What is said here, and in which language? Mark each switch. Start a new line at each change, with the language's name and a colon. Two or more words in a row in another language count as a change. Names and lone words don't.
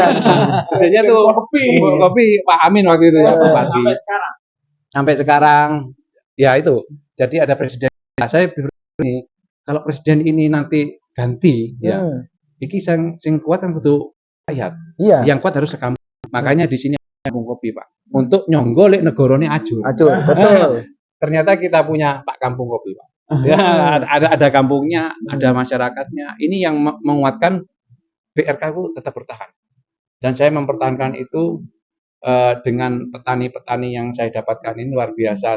Indonesian: Presidennya tuh kopi Pak Amin waktu itu ya Bupati. Sampai sekarang ya itu. Jadi ada presiden. Nah, saya ini kalau presiden ini nanti ganti ya.
Javanese: Iki sing kuat kan
Indonesian: butuh rakyat. Iya. Yang kuat harus sekampung. Makanya di sini kampung kopi Pak.
Javanese: Untuk nyonggolek negorone ajur. Ajur,
Indonesian: betul. Ternyata kita punya Pak Kampung Kopi Pak. Ya, ada kampungnya, ada masyarakatnya. Ini yang menguatkan BRK itu tetap bertahan. Dan saya mempertahankan itu dengan petani-petani yang saya dapatkan ini luar biasa.